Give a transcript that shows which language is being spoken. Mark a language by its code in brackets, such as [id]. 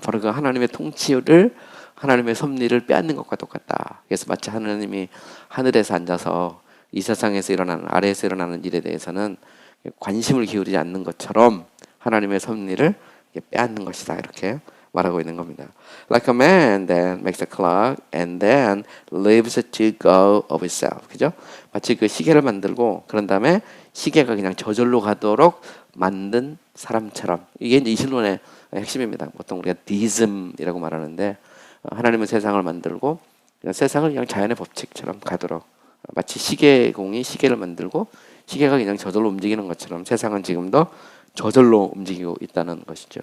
[ko] 바로 그 하나님의 통치를 하나님의 섭리를 빼앗는 것과 똑같다. 그래서 마치 하나님이 하늘에서 앉아서 이 세상에서 일어나는 아래에서 일어나는 일에 대해서는 관심을 기울이지 않는 것처럼 하나님의 섭리를 빼앗는 것이다. 이렇게 말하고 있는 겁니다. [en] Like a man that makes a clock and then leaves it to go of itself. [ko] 그죠? 마치 그 시계를 만들고 그런 다음에 시계가 그냥 저절로 가도록 만든 사람처럼. 이게 이제 이신론의 핵심입니다. 보통 우리가 디즘이라고 말하는데 하나님은 세상을 만들고 세상을 그냥 자연의 법칙처럼 가도록 마치 시계공이 시계를 만들고 시계가 그냥 저절로 움직이는 것처럼 세상은 지금도 저절로 움직이고 있다는 것이죠.